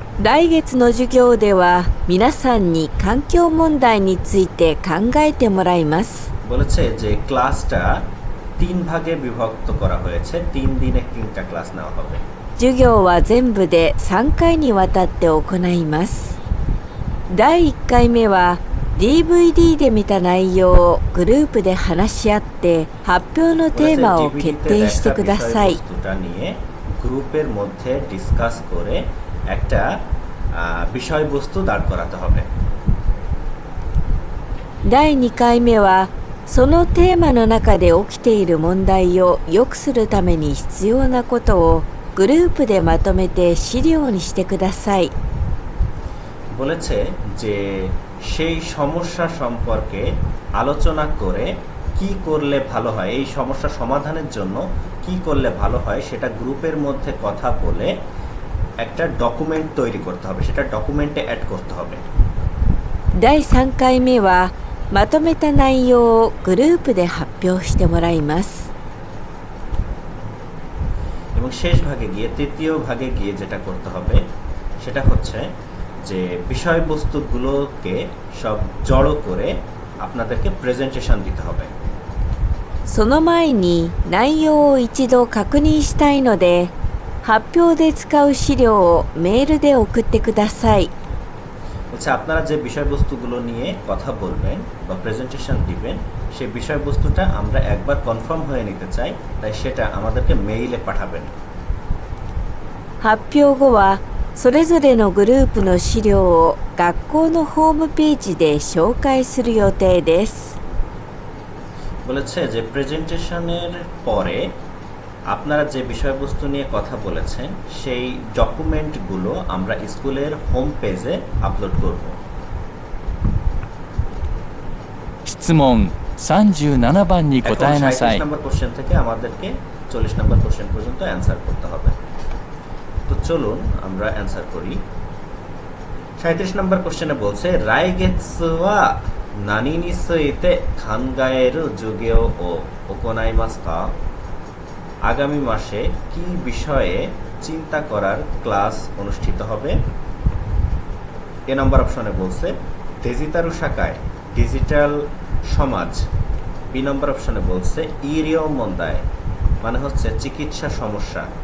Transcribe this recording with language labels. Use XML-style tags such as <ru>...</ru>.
<ja>来月の授業では皆さんに環境問題について考えてもらいます。</ja> <bn>বলেছে যে ক্লাসটা 3 ভাগে বিভক্ত করা হয়েছে, 3 দিনে 3টা ক্লাস নেওয়া হবে।</bn> <ja>授業は全部で3回にわたって行います。第1回目は DVD で見た内容をグループで話し合って発表のテーマを決定してください。</ja> <bn>বিষয়বস্তুটা নিয়ে গ্রুপের মধ্যে ডিসকাস করে একটা বিষয়বস্তু দাঁড় করাতে হবে।</bn> <ja>第2回目はそのテーマの中で起きている問題を良くするために必要なことをグループでまとめて資料にしてください。</ja> <bn>বলেছে যে সেই সমস্যা সম্পর্কে আলোচনা করে কি করলে ভালো হয়, এই সমস্যা সমাধানের জন্য কি করলে ভালো হয় সেটা গ্রুপের মধ্যে কথা বলে একটা ডকুমেন্ট তৈরি করতে হবে, সেটা ডকুমেন্টে অ্যাড করতে হবে।</bn> <ja>第3回目はまとめた内容をグループで発表してもらいます。</ja> <bn>এবং শেষ ভাগে গিয়ে, তৃতীয় ভাগে গিয়ে যেটা করতে হবে সেটা হচ্ছে যে বিষয়বস্তুগুলোকে সব জড়ো করে আপনাদেরকে প্রেজেন্টেশন দিতে হবে।</bn> <ja>その前に内容を一度確認したいので発表で使う資料をメールで送ってください。</ja> <bn>বলছে আপনারা যে বিষয়বস্তুগুলো নিয়ে কথা বলবেন বা প্রেজেন্টেশন দিবেন সেই বিষয়বস্তুটা আমরা একবার কনফার্ম হয়ে নিতে চাই, তাই সেটা আমাদেরকে মেইলে পাঠাবেন।</bn> <ja>発表後はそれぞれのグループの資料を学校のホームページで紹介する予定です。</ja> <bn>বলেছে যে প্রেজেন্টেশনের পরে আপনারা যে বিষয়বস্তু নিয়ে কথা বলেছেন সেই ডকুমেন্টগুলো আমরা স্কুলের হোম পেজে আপলোড করব।</bn> <ja>質問37番に答えなさい。</ja> <bn>37 নম্বর কোশ্চেন থেকে আমাদেরকে 40 নম্বর কোশ্চেন পর্যন্ত অ্যান্সার করতে হবে। তো চলুন আমরা অ্যান্সার করি। 37 নম্বর কোশ্চেনে বলছে</bn> <ja>রাইগেৎসু ওয়া নানিについて考える授業を行いますか?</ja> <bn>আগামী মাসে কি বিষয়ে চিন্তা করার ক্লাস অনুষ্ঠিত হবে? এ নম্বর অপশনে বলছে ডিজিটাল শাখায় ডিজিটাল সমাজ। বি নম্বর অপশনে বলছে ইরিও মন্দায় মানে হচ্ছে চিকিৎসা সমস্যা।</bn>